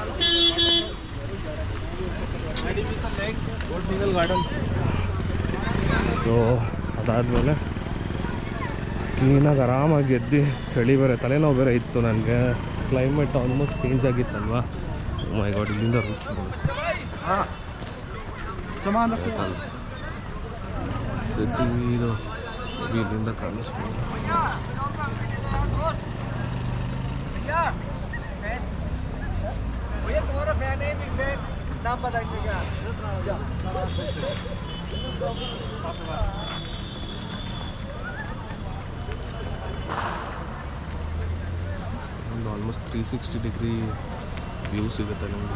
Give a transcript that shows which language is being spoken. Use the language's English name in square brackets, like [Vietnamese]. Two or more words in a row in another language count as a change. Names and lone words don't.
[Kannada] ಸೊ ಅದಾದಮೇಲೆ ಕ್ಲೀನಾಗಿ ಆರಾಮಾಗಿ ಎದ್ದು, ಚಳಿ ಬೇರೆ, ತಲೆನೋವು ಬೇರೆ ಇತ್ತು ನನಗೆ. [English] climate almost change [Kannada] ಆಗಿತ್ತಲ್ವ. [English] My God, [Kannada] ಇಲ್ಲಿಂದ ಸಿಟಿ ಇದು ಇಲ್ಲಿಂದ ಕಾಣಿಸ್ಬೋದು. [Hindi] तुम्हारा फैन है, [English] big fan, [Hindi] नाम बताएंगे क्या? [Kannada] ಒಂದು [English] almost 360 degree view [Kannada] ಸಿಗುತ್ತೆ ನಿಮಗೆ.